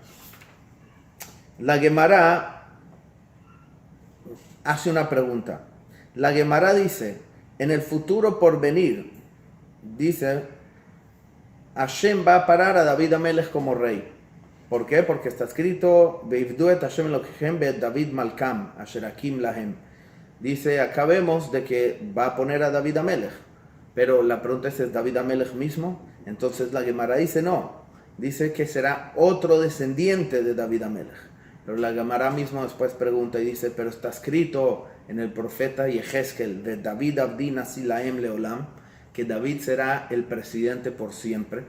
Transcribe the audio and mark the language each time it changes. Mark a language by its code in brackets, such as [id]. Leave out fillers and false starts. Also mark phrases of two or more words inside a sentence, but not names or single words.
[es] La Gemara hace una pregunta. La Gemara dice, en el futuro por venir, dice, Hashem va a parar a David Amelech como rey. ¿Por qué? Porque está escrito, [he] ועבדו את השם אלהיכם בעת דוד מלכם, אשר הקים להם. [es] Dice, acá vemos de que va a poner a David Amelech. Pero la pregunta ¿es David Amelech mismo? Entonces la Gemara dice no. Dice que será otro descendiente de David Amelech. Pero la Gemara mismo después pregunta y dice, pero está escrito en el profeta Yehezkel, de David [he] עבדי נשיא להם לעולם, [es] que David será el presidente por siempre.